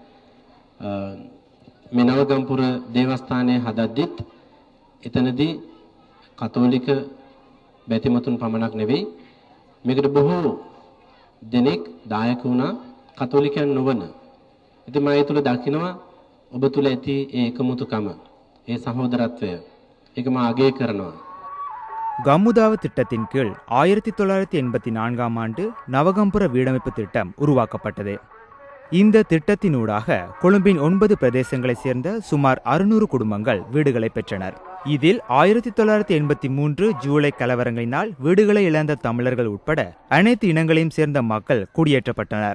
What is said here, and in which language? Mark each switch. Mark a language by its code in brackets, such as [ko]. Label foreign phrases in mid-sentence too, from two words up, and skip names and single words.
[si] මේ නවගම්පුර දේවස්ථානයේ හදද්දිත් එතනදී කතෝලික බැතිමතුන් පමණක් නෙවෙයි මේකට බොහෝ දෙනෙක් දායක වුණා කතෝලිකයන් නොවන. ඉතින් මම ඒ තුල දකිනවා ඔබ තුල ඇති ඒ එකමුතුකම, ඒ සහෝදරත්වය. ඒක මම අගය කරනවා. [ta] கம்முதாவ திட்டத்தின் கீழ் 1984ஆம் ஆண்டு நவகம்புர வீடமைப்பு திட்டம் உருவாக்கப்பட்டது. இந்த திட்டத்தினூடாக கொழும்பின் 9 பிரதேசங்களைச் சேர்ந்த சுமார் 600 குடும்பங்கள் வீடுகளை பெற்றனர். இதில் 1983 ஜூலை கலவரங்களினால் வீடுகளை இழந்த தமிழர்கள் உட்பட அனைத்து இனங்களையும் சேர்ந்த மக்கள் குடியேற்றப்பட்டனர்.